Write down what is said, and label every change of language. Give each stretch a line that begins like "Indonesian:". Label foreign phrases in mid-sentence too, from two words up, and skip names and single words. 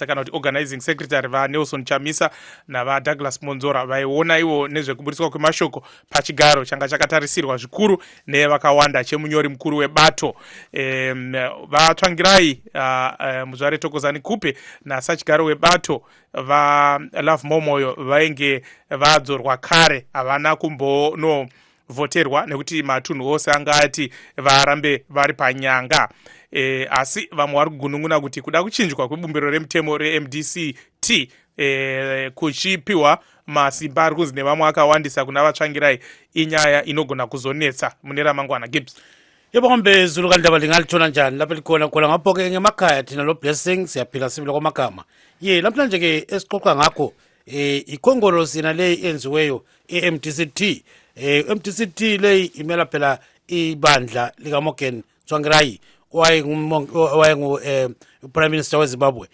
Shona: kana kuti
English: organizing secretary
Shona: vaNelson Chamisa navaDouglas Monzora vaiona ivo nezvekubudiswa kwemashoko pachigaro changa chakatarisirwa zvikuru nevakawanda chemunyori mukuru webato vaTsvangirai muzvare Thokozani Kupe nasachigaro webato vaLove Momoyo vainge vadzorwa kare, havana kumbonovhoterwa nekuti matunhu ose angati varambe vari panyanga. Asi vamwe vari kugunun'una kuti kuda kuchinjwa kwebumbiro remutemo reMDCT kuchipiwa masimba ari kunzi nevamwe akawandisa kuna vaTsvangirai inyaya inogona kuzonetsa mune ramangwana. Gibbs.
North Ndebele: Yebo ngombe Zulu kandaba lingalithola njani lapha likhona ngapho ke ngemakhaya thina lo Blessing siyaphila sibile kwamagama. Namhlanje ke esiqoqa ngakho ikhongolo sina le enziweyo eMDCT. MDCT le imela phela ibandla likaMorgan Tsvangirai owayengu
English: Prime Minister
North Ndebele: weZimbabwe.